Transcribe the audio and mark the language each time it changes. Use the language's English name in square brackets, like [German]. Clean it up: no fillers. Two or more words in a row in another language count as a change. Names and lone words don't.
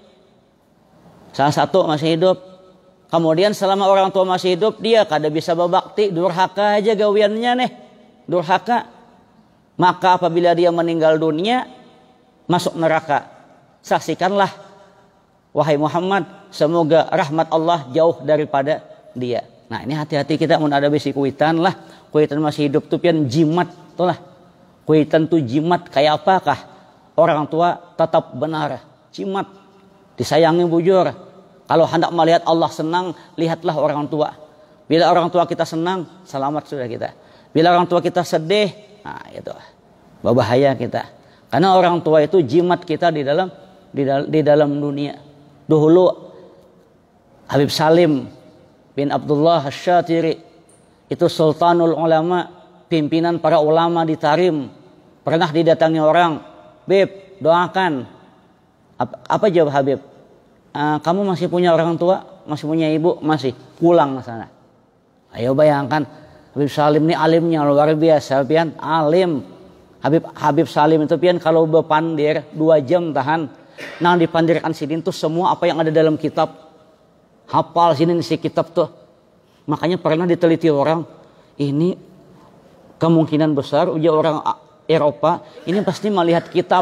[Indonesian] salah satu masih hidup, kemudian selama orang tua masih hidup dia kada bisa berbakti, durhaka aja gawiannya nih, durhaka, maka apabila dia meninggal dunia masuk neraka, saksikanlah wahai Muhammad, semoga rahmat Allah jauh daripada dia. Nah ini hati-hati kita mau ada besi kuitan lah. [Banjar] Kuitan masih hidup tuh pian jimat tuh lah. Kuitan tuh jimat kayak apakah? [Indonesian] Orang tua tetap benar. Jimat. Disayangi bujur. Kalau hendak melihat Allah senang, lihatlah orang tua. Bila orang tua kita senang, selamat sudah kita. Bila orang tua kita sedih, nah itu berbahaya kita. Karena orang tua itu jimat kita di dalam dunia. Dahulu Habib Salim bin Abdullah Asy-Syatiri itu sultanul ulama, pimpinan para ulama di Tarim. Pernah didatangi orang, "Beb, doakan." Apa jawab Habib? Kamu masih punya orang tua? Masih punya ibu? Masih. Pulang ke sana. Ayo bayangkan, Habib Salim ini alimnya luar biasa, pian alim. [Banjar] Habib Salim itu pian kalau berpandir 2 jam tahan. Nang dipandirkan sidin tuh semua apa yang ada dalam kitab. [Indonesian] Hafal sini si kitab tuh. Makanya pernah diteliti orang, ini kemungkinan besar uji orang Eropa ini pasti melihat kitab.